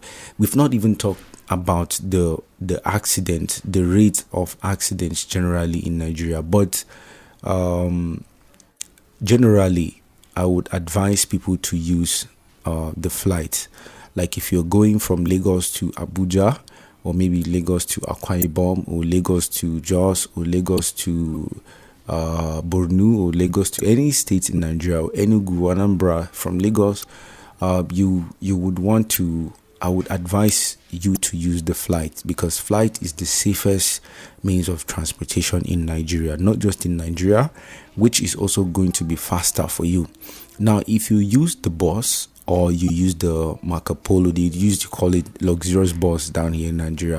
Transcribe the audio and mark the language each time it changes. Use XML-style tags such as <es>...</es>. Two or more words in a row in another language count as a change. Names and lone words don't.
<en>We've not even talked about the accident, the rate of accidents generally in Nigeria, but generally, I would advise people to use the flight. Like if you're going from Lagos to Abuja, or maybe Lagos to Akwa Ibom, or Lagos to Jos, or Lagos to Bornu, or Lagos to any state in Nigeria, or Enugu, Anambra, from Lagos, you would want to. I would advise you to use the flight, because flight is the safest means of transportation in Nigeria, not just in Nigeria, which is also going to be faster for you. Now, if you use the bus or you use the Marco Polo, they used to call it luxurious bus down here in Nigeria.</en>